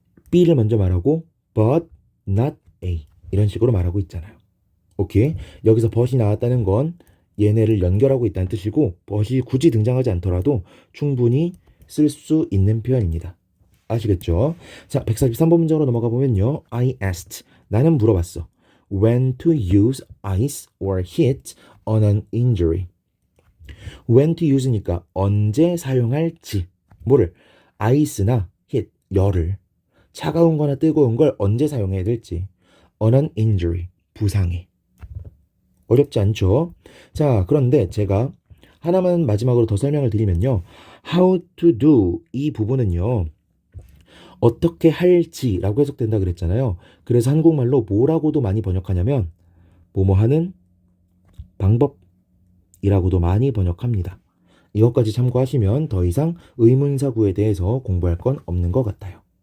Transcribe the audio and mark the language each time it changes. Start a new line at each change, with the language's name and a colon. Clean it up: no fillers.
Korean: B를 먼저 말하고
English: but not A
Korean: 이런 식으로 말하고 있잖아요. 오케이? 여기서 but이 나왔다는 건 얘네를 연결하고 있다는 뜻이고 but이 굳이 등장하지 않더라도 충분히 쓸 수 있는 표현입니다. 아시겠죠? 자, 143번 문장으로 넘어가 보면요.
English: I asked.
Korean: 나는 물어봤어.
English: When to use ice or heat on an injury.
Korean: When to use니까 언제 사용할지. 뭐를? ice나 heat, 열을. 차가운 거나 뜨거운 걸 언제 사용해야 될지.
English: On an injury,
Korean: 부상에. 어렵지 않죠? 자, 그런데 제가 하나만 마지막으로 더 설명을 드리면요.
English: How to do
Korean: 이 부분은요. 어떻게 할지라고 해석된다 그랬잖아요. 그래서 한국말로 뭐라고도 많이 번역하냐면 뭐뭐 하는 방법이라고도 많이 번역합니다. 이것까지 참고하시면 더 이상 의문사구에 대해서 공부할 건 없는 것 같아요.